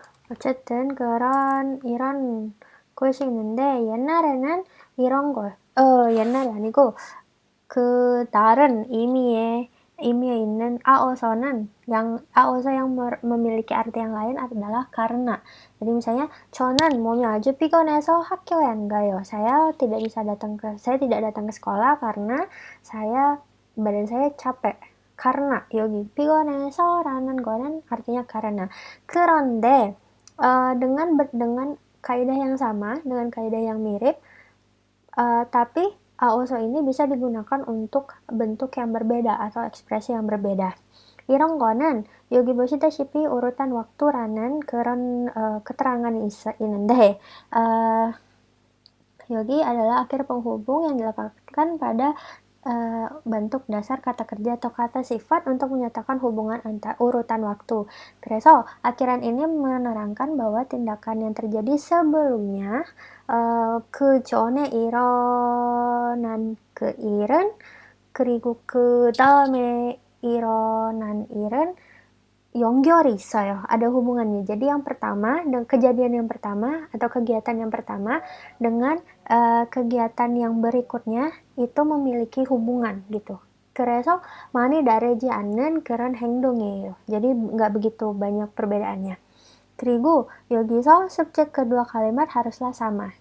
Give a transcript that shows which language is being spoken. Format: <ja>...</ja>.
<ko>어쨌든 이런 것이 있는데, 옛날에는 이런 걸, 옛날이 아니고 그 다른 의미에 있는 aoso는</ko> <id>aoso yang memiliki arti yang lain adalah karena. Jadi misalnya</id> <ko>저는 몸이 아주 피곤해서 학교에 안 가요.</ko> <id>Saya tidak datang ke sekolah karena badan saya capek. karena</id> <ko>여기 피곤해서라는 거는</ko> <id>artinya karena. 그런데 dengan kaidah yang sama, dengan kaidah yang mirip, tapi aoso ini bisa digunakan untuk bentuk yang berbeda atau ekspresi yang berbeda.</id> <ko>이런 거는 여기 보시다시피</ko> <id>urutan waktu라는 그런 keterangan 있는데, 여기 adalah akhir penghubung yang diletakkan pada bentuk dasar kata kerja atau kata sifat untuk menyatakan hubungan antar urutan waktu. 그래서 akhiran ini menerangkan bahwa tindakan yang terjadi sebelumnya</id> <ko>그 전에 일어난 그 일은, 그리고 그 다음에 일어난 일은 연결이 있어요.</ko> <id>Ada hubungannya. Jadi yang pertama, kejadian yang pertama atau kegiatan yang pertama dengan kegiatan yang berikutnya itu memiliki hubungan gitu.</id> <ko>그래서 많이 다르지 않는 그런 행동이에요.</ko> <id>jadi nggak begitu banyak perbedaannya.</id> <ko>그리고 여기서</ko> <id>subjek kedua kalimat haruslah sama.</id>